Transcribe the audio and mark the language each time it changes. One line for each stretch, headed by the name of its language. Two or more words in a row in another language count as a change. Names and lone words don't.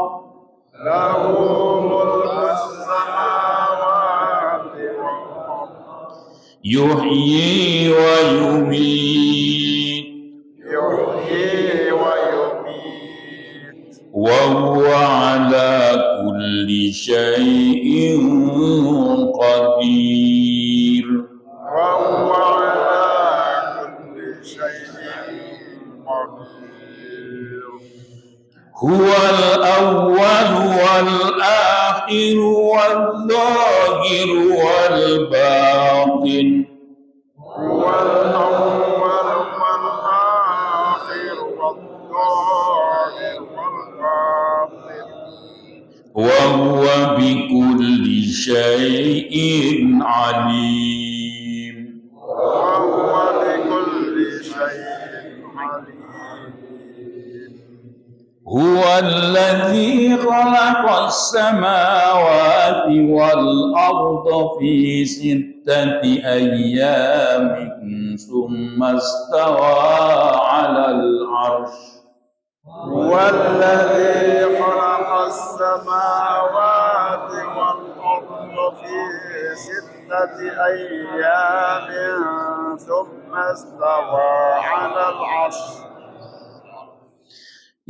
Arabic: له ملك السماوات والأرض. يحيي ويميت. يحيي ويميت. وهو على كل شيء قدير. وهو على كل شيء قدير. هو الأول والآخر والظاهر والباطن. هو الأول والآخر والظاهر والباطن. وهو بكل شيء عليم. وهو بكل شيء عليم. هو الذي خلق السماوات والأرض في ستة أيام ثم استوى على العرش. هو الذي خلق السماوات والأرض في 6 أيام ثم استوى على العرش.